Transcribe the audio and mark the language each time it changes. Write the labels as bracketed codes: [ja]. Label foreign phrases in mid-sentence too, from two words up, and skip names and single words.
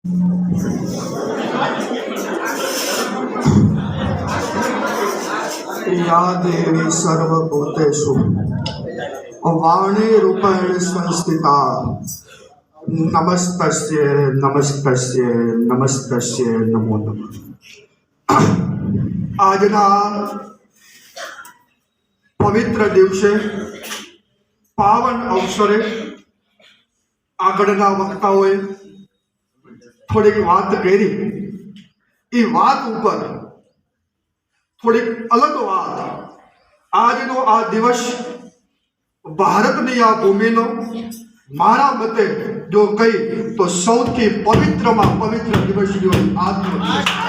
[sa] या देवी सर्वभूतेषु वाणी रूपेण संस्थिता नमस्तस्ये नमस्तस्ये नमस्तस्ये नमो नमः। [gu] આજના પવિત્ર દિવસે પાવન અવસરે આગળના વક્તાઓએ થોડીક વાત કરી, એ વાત ઉપર થોડીક અલગ વાત, આજનો આ દિવસ ભારતની આ ભૂમિનો મારા મતે જો કહી તો સૌથી પવિત્રમાં પવિત્ર દિવસ આજનો દિવસ.